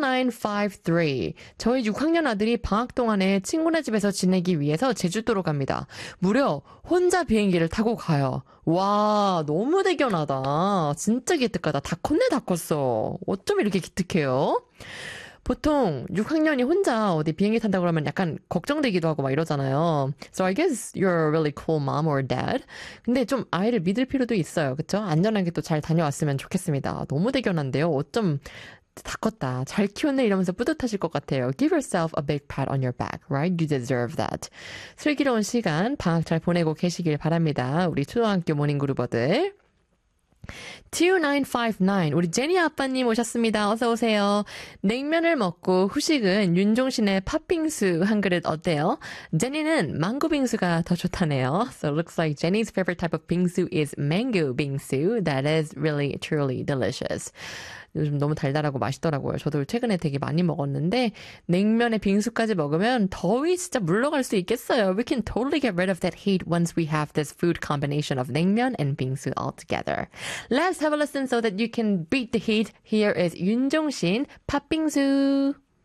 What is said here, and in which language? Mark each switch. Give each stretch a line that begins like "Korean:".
Korean: 0953 저희 6학년 아들이 방학 동안에 친구네 집에서 지내기 위해서 제주도로 갑니다. 무려 혼자 비행기를 타고 가요. 와, 너무 대견하다. 진짜 기특하다. 다 컸네, 다 컸어. 어쩜 이렇게 기특해요? 보통 6학년이 혼자 어디 비행기 탄다고 그러면 약간 걱정되기도 하고 막 이러잖아요.
English: So I guess you're a really cool mom or dad.
Korean: 근데 좀 아이를 믿을 필요도 있어요. 그쵸? 안전하게 또잘 다녀왔으면 좋겠습니다. 너무 대견한데요. 어쩜 다 컸다. 잘 키웠네 이러면서 뿌듯하실 것 같아요.
English: Give yourself a big pat on your back, right? You deserve that.
Korean: 슬기로운 시간 방학 잘 보내고 계시길 바랍니다. 우리 초등학교 모닝 그루버들. 2959 우리 제니 아빠님 오셨습니다. 어서 오세요. 냉면을 먹고 후식은 윤종신의 팥빙수 한 그릇 어때요? 제니는 망고빙수가 더 좋다네요.
English: So looks like Jenny's favorite type of 빙수 is mango 빙수. That is really truly delicious.
Korean: 요즘 너무 달달하고 맛있더라고요. 저도 최근에 되게 많이 먹었는데 냉면에 빙수까지 먹으면 더위 진짜 물러갈 수 있겠어요.
English: We can totally get rid of that heat once we have this food combination of 냉면 and 빙수 altogether. Let's have a listen so that you can beat the heat. Here is 윤종신 팥빙수.